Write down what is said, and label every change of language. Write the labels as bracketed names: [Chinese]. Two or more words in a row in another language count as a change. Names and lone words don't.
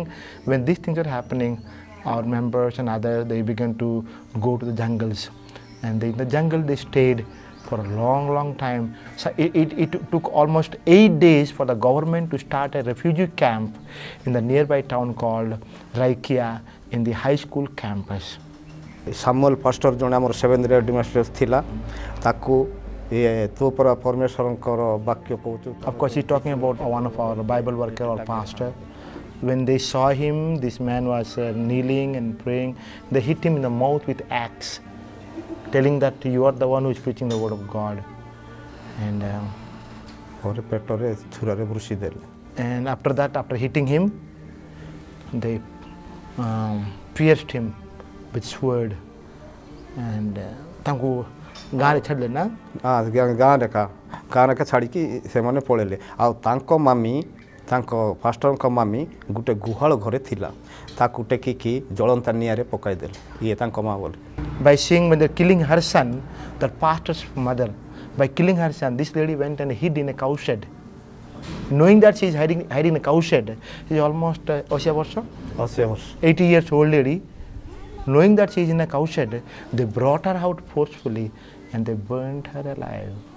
[English] When these things are happening, our members and others, they began to go to the jungles, and in the jungle they stayed for a long time. So it took almost 8 days for the government to start a refugee camp in the nearby town called Raikia in the high school campus. [Odia] ସାମୁଏଲ ପାଷ୍ଟର ଜଣେ ଆମର ସେଭେନ୍ଥ ଡିମାଷ୍ଟ୍ରେସ୍ ଥିଲା ତାକୁ ତୋ ପରା ପରମେଶ୍ୱରଙ୍କର ବାକ୍ୟ କହୁଛୁ. [English] Of course, he's talking about one of our Bible worker or pastor. When they saw him, this man was kneeling and praying. They hit him in the mouth with axe, telling that you are the one who is preaching the word of God. And [Odia] ପେଟରେ ଛୁରାରେ ଭୁଷି ଦେଲେ. [English] and after that, after hitting him, they pierced him with sword. [Odia] And ତାଙ୍କୁ ଗାଁରେ ଛାଡ଼ିଲେ ନା? ଗାଁରେ ଛାଡ଼ିକି ସେମାନେ ପଳେଇଲେ. ଆଉ ତାଙ୍କ ମାମି ତାଙ୍କ ପାଷ୍ଟରଙ୍କ ମାମି ଗୋଟେ ଗୁହାଳ ଘରେ ଥିଲା ତାକୁ ଟେକିକି ଜଳନ୍ତା ନିଆଁରେ ପକାଇଦେଲେ. ଇଏ ତାଙ୍କ ମା ବୋଲି. [English] By seeing when they're killing her son, the pastor's mother, by killing her son, this lady went and hid in a cow shed. Knowing that she is hiding in a cow shed, she is almost 80 years old lady. Knowing that she is in a cow shed, they brought her out forcefully and they burnt her alive.